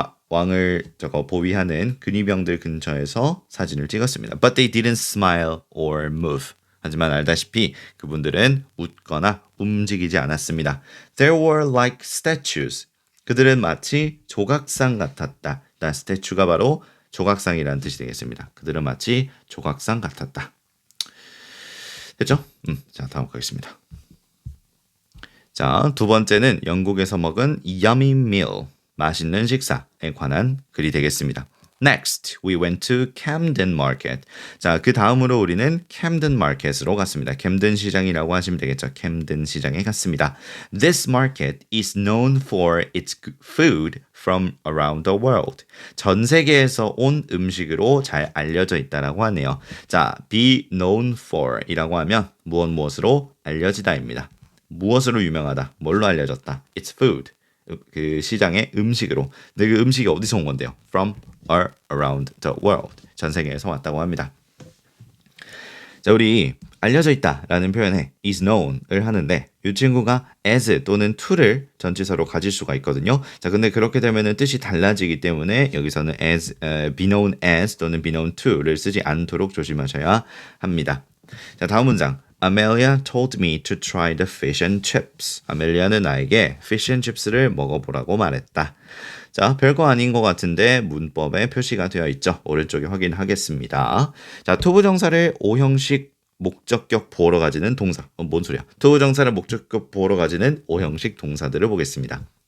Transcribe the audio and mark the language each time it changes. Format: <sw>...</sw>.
<ko>왕을 보위하는 근위병들 근처에서 사진을 찍었습니다.</ko> <en>But they didn't smile or move.</en> <ko>하지만 알다시피 그분들은 웃거나 움직이지 않았습니다.</ko> <en>They were like statues.</en> <ko>그들은 마치 조각상 같았다. statue가 바로 조각상이라는 뜻이 되겠습니다. 그들은 마치 조각상 같았다. 됐죠? 자, 다음 가겠습니다. 자, 두 번째는 영국에서 먹은</ko> <en>yummy meal,</en> <ko>맛있는 식사에 관한 글이 되겠습니다.</ko> <en>Next, we went to Camden Market.</en> <ko>자, 그 다음으로 우리는 Camden Market으로 갔습니다. 캠든 시장이라고 하시면 되겠죠. 캠든 시장에 갔습니다.</ko> <en>This market is known for its food from around the world.</en> <ko>전 세계에서 온 음식으로 잘 알려져 있다라고 하네요. 자, be known for 이라고 하면 무엇으로 알려지다입니다. 무엇으로 유명하다, 뭘로 알려졌다.</ko> <en>It's food. 그 시장의 음식으로.</en> <ko>근데 그 음식이 어디서 온 건데요?</ko> <en>From around the world.</en> <ko>전 세계에서 왔다고 합니다. 자, 우리 알려져 있다라는 표현에</ko> <en>is known</en> <ko>을 하는데 이 친구가 as 또는 to를 전치사로 가질 수가 있거든요. 자, 근데 그렇게 되면은 뜻이 달라지기 때문에 여기서는 as,</ko> <en>be known as</en> <ko>또는</ko> <en>be known to</en> <ko>를 쓰지 않도록 조심하셔야 합니다. 자, 다음 문장.</ko> <en>Amelia told me to try the fish and chips.</en> <ko>아멜리아는 나에게 fish and chips를 먹어보라고 말했다. 자, 별거 아닌 것 같은데 문법에 표시가 되어 있죠. 오른쪽에 확인하겠습니다. 자, 투부정사를 O형식 목적격 보호로 가지는 동사. 뭔 소리야? 투부정사를 목적격 보호로 가지는 O형식 동사들을 보겠습니다.</ko>